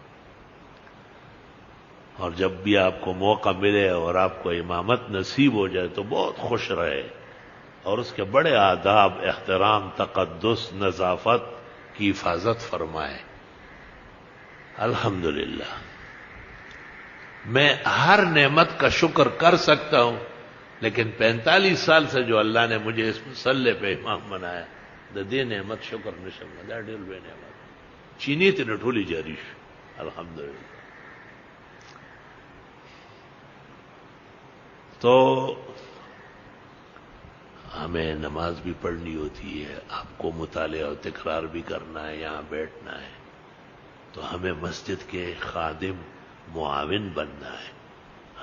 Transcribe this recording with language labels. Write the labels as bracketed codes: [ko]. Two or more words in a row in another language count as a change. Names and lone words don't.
[ur] اور جب بھی آپ کو موقع ملے اور آپ کو امامت نصیب ہو جائے تو بہت خوش رہے، اور اس کے بڑے آداب، احترام، تقدس، نظافت کی حفاظت فرمائے. الحمدللہ میں ہر نعمت کا شکر کر سکتا ہوں، لیکن 45 سال سے جو اللہ نے مجھے اس مسلح پہ امام بنایا [ps] دے نعمت شکر نشم دا ډېر لوی نعمت چینی ته ټولې جاری شو [ur] الحمدللہ. تو ہمیں نماز بھی پڑھنی ہوتی ہے، آپ کو مطالعہ اور تکرار بھی کرنا ہے، یہاں بیٹھنا ہے. تو ہمیں مسجد کے خادم، معاون بننا ہے.